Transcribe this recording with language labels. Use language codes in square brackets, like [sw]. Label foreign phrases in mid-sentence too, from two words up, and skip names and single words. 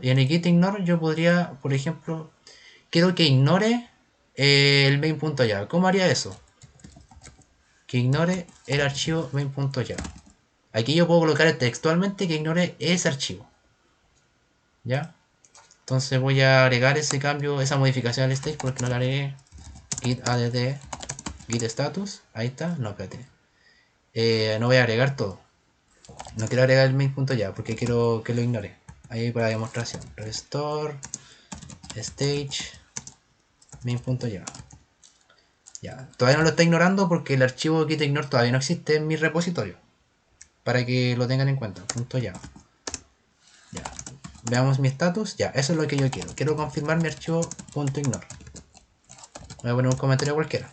[es] Y en el [en] git ignore [es] yo podría, por ejemplo, quiero que ignore el main.java. ¿Cómo haría eso? Que ignore el archivo main.java. Aquí yo puedo colocar textualmente que ignore ese archivo. ¿Ya? Entonces voy a agregar ese cambio, esa modificación al state porque no la agregué. [en] Git add, git status. [es] Ahí está. No, espérate. No voy a agregar todo. No quiero agregar el main.java porque quiero que lo ignore. Ahí para demostración. [en] Restore stage main.java. [es] Ya, todavía no lo está ignorando porque el archivo [en] git ignore [es] todavía no existe en mi repositorio. Para que lo tengan en cuenta. .java. Ya. Veamos mi status. Ya, eso es lo que yo quiero. Quiero confirmar mi archivo .ignore. Voy a poner un comentario cualquiera.